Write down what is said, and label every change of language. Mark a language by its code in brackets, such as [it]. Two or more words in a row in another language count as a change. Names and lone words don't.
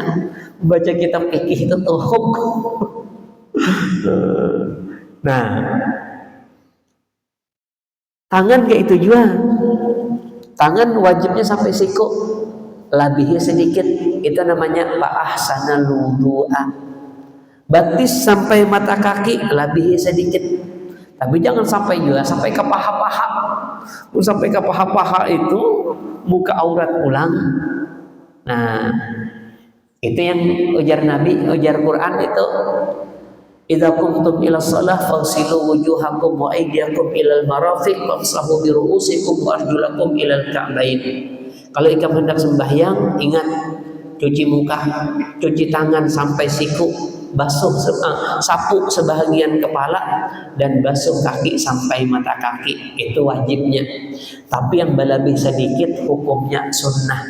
[bjn] Baca kitab fikih itu tuhuk. Nah, tangan kayak itu juga. Tangan wajibnya sampai siku, lebihnya sedikit. Itu namanya [ar] فأحسن الوضوء. [bjn] Batis sampai mata kaki, lebihnya sedikit. Tapi jangan sampai juga sampai ke paha-paha. Sampai ke paha-paha itu muka aurat ulang. Nah, itu yang ujar Nabi, ujar Quran itu. [ar] إذا قمتم إلى الصلاة فاغسلوا وجوهكم وأيديكم إلى المرافق وامسحوا برءوسكم وأرجلكم إلى الكعبين. [bjn] Kalau ikam hendak sembahyang, ingat cuci muka, cuci tangan sampai siku, basuh sapu sebahagian kepala dan basuh kaki sampai mata kaki. Itu wajibnya. Tapi yang lebih sedikit hukumnya sunnah.